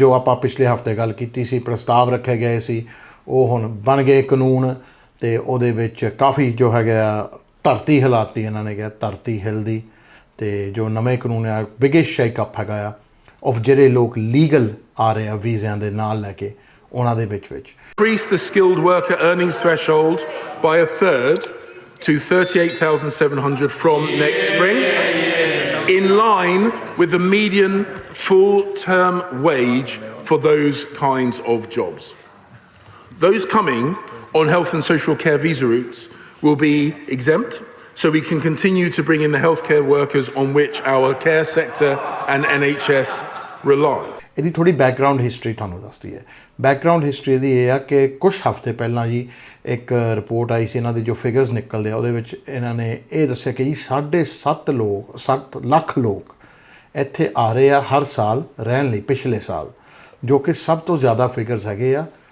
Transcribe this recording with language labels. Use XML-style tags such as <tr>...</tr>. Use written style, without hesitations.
<pa>ਜੋ ਆਪਾਂ ਪਿਛਲੇ ਹਫਤੇ ਗੱਲ ਕੀਤੀ ਸੀ, ਪ੍ਰਸਤਾਵ ਰੱਖੇ ਗਏ ਸੀ, ਉਹ ਹੁਣ ਬਣ ਗਏ ਕਾਨੂੰਨ ਤੇ ਉਹਦੇ ਵਿੱਚ ਕਾਫੀ ਜੋ ਹੈਗਾ ਧਰਤੀ ਹਿਲਾਤੀ ਇਹਨਾਂ ਨੇ ਕਿਹਾ ਧਰਤੀ ਹਿਲਦੀ ਤੇ ਜੋ ਨਵੇਂ ਕਾਨੂੰਨ ਆ</pa> <en>biggest shakeup</en> <pa>ਹੈਗਾ ਆ ਆਫ ਜਿਹੜੇ ਲੋਕ ਲੀਗਲ ਆ ਰਹੇ ਆ ਵੀਜ਼ਿਆਂ ਦੇ ਨਾਲ ਲੈ ਕੇ ਉਹਨਾਂ ਦੇ ਵਿੱਚ</pa> <en>Increase the skilled worker earnings threshold by a third to 38,700 from next spring, in line with the median full-term wage for those kinds of jobs. Those coming on health and social care visa routes will be exempt, so we can continue to bring in the healthcare workers on which our care sector and NHS rely.</en> <pa>ਇਹਦੀ ਥੋੜੀ background history ਤੁਹਾਨੂੰ ਦੱਸਦੀ ਹੈ। Background history ਇਹਦੀ ਇਹ ਆ ਕਿ ਕੁਝ ਹਫ਼ਤੇ ਪਹਿਲਾਂ ਜੀ ਇੱਕ ਰਿਪੋਰਟ ਆਈ ਸੀ ਇਹਨਾਂ ਦੇ ਜੋ ਫਿਗਰਸ ਨਿਕਲਦੇ ਆ ਉਹਦੇ ਵਿੱਚ ਇਹਨਾਂ ਨੇ ਇਹ ਦੱਸਿਆ ਕਿ ਜੀ 7 ਲੱਖ ਲੋਕ ਇੱਥੇ ਆ ਰਹੇ ਆ ਹਰ ਸਾਲ ਰਹਿਣ ਲਈ ਪਿਛਲੇ ਸਾਲ, ਜੋ ਕਿ ਸਭ ਤੋਂ ਜ਼ਿਆਦਾ ਫਿਗਰਸ ਹੈਗੇ ਆ।</pa>